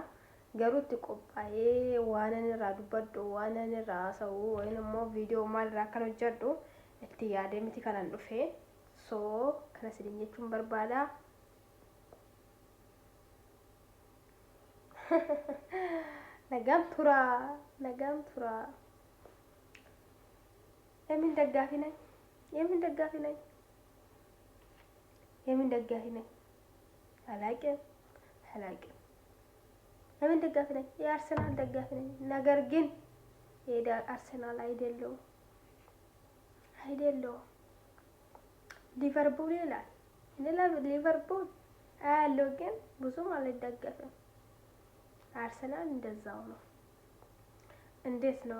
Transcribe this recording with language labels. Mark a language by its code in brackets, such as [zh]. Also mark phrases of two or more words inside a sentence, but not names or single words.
[om] Garuu itti qophaa'ee waan ani irraa dubbadhu waan ani irraa haasa'u wayin immoo viidiyoo maalirraa akkan hojjedhu itti yaadee miti kanan dhufee. So kana isin jechuun barbaada. Nagam tura. [am] Yemin ደጋፊ ነኝ። አላቅም። የምን ደጋፊ ነኝ? የአርሰናል ደጋፊ ነኝ። ነገር ግን አርሰናል አይደለሁም። ሊቨርፑል ይላል። ሊቨርፑል አያለው ግን ብዙም አልደገፍም። አርሰናል እንደዛው ነው። እንዴት ነው?